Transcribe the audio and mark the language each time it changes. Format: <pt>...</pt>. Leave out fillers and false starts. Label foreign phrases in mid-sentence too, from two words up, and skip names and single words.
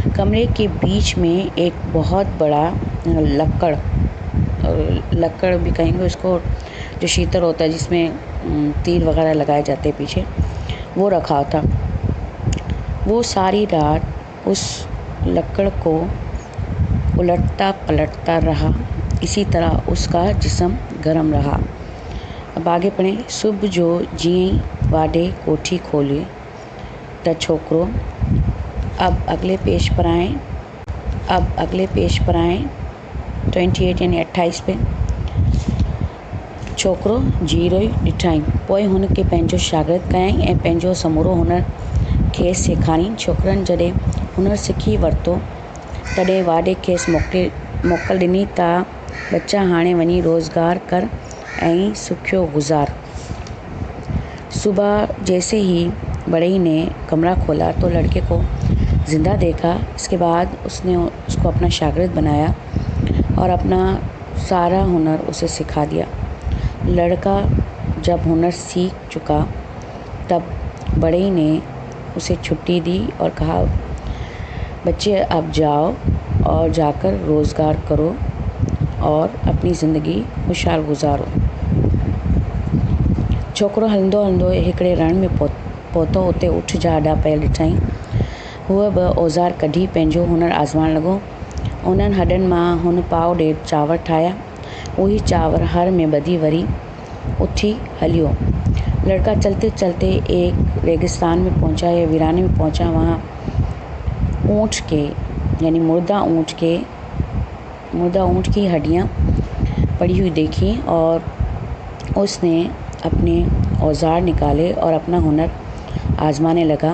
<hi>कमरे के बीच में एक बहुत बड़ा लक्कड़ भी कहेंगे उसको, जो शीतर होता है जिसमें तीर वगैरह लगाए जाते हैं पीछे, वो रखा था। वो सारी रात उस लक्कड़ को उलटता पलटता रहा, इसी तरह उसका जिस्म गर्म रहा। अब आगे पढ़ें।</hi> <sd>सुबह जो जीअं वाडे कोठी खोली त छोकरो,</sd> <hi>अब अगले पेज पर आएँ 28 यानी 28 पे।</hi> <sd>छोकरो जीरो ई ॾिठाई, पोइ हुन खे पंहिंजो शागिर्द कयाईं ऐं पंहिंजो समूरो हुनर खेसि सेखारियईं। छोकिरनि जॾहिं हुनर सिखी वरितो तॾहिं वाडे खेसि मोकल ॾिनी त बच्चा हाणे वञी रोज़गार कर ऐं सुखियो गुज़ार।</sd> <hi>सुबह जैसे ही बड़ई ने कमरा खोला तो लड़के को ज़िंदा देखा। इसके बाद उसने उसको अपना शागिर्द बनाया और अपना सारा हुनर उसे सिखा दिया। लड़का जब हुनर सीख चुका तब बड़ई ने उसे छुट्टी दी और कहा, बच्चे अब जाओ और जाकर रोज़गार करो और अपनी ज़िंदगी खुशहाल गुज़ारो।</hi> <sd>छोकिरो हलंदो हलंदो हिकिड़े रण में पहुतो। उते ऊठ जा अॾा पियल ॾिठईं। हूअ बि औज़ार कढी पंहिंजो हुनर आज़माइण लॻो। उन्हनि हॾनि मां हुन पाव ॾेढ चांवर ठाहिया। उही चांवर हर में ॿधी वरी उथी हलियो।</sd> <hi>लड़का चलते चलते एक रेगिस्तान में पहुंचा या वीराने में पहुंचा। वहाँ ऊँट के यानी मुर्दा ऊँट की हड्डियाँ पड़ी हुई देखी और उसने अपने औज़ार निकाले और अपना हुनर आज़माने लगा।</hi>